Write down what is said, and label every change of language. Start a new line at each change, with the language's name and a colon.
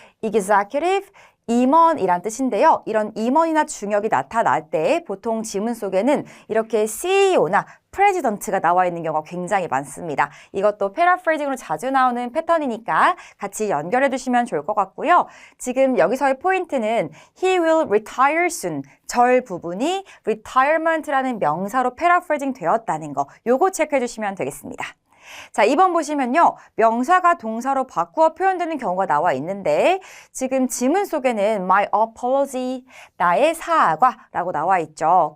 Korean: executive, 임원이란 뜻인데요. 이런 임원이나 중역이 나타날 때 보통 지문 속에는 이렇게 CEO나 프레지던트가 나와 있는 경우가 굉장히 많습니다. 이것도 패러프레이징으로 자주 나오는 패턴이니까 같이 연결해 두시면 좋을 것 같고요. 지금 여기서의 포인트는
English: He will retire soon.
Korean: 절 부분이 retirement라는 명사로 패러프레이징 되었다는 거. 요거 체크해 주시면 되겠습니다. 자, 2번 보시면요. 명사가 동사로 바꾸어 표현되는 경우가 나와 있는데 지금 지문 속에는
English: my apology,
Korean: 나의 사과라고 나와 있죠.